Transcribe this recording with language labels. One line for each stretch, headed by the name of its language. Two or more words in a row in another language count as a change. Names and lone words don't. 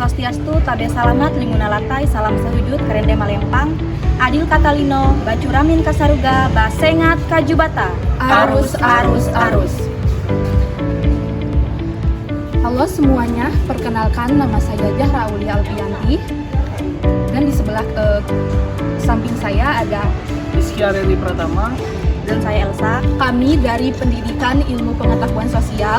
Kendayan: Swastiastu, tabe salamat, linguna latai, salam sahujud, kerende malempang, adil katalino, bacuramin kasaruga, basengat kajubata, arus, arus, arus.
Indonesian: Halo semuanya, perkenalkan nama saya Zahra Aulia Alfianti. Dan di sebelah samping saya ada Rizky Areli Pratama dan saya Elsa. kami dari Pendidikan Ilmu Pengetahuan Sosial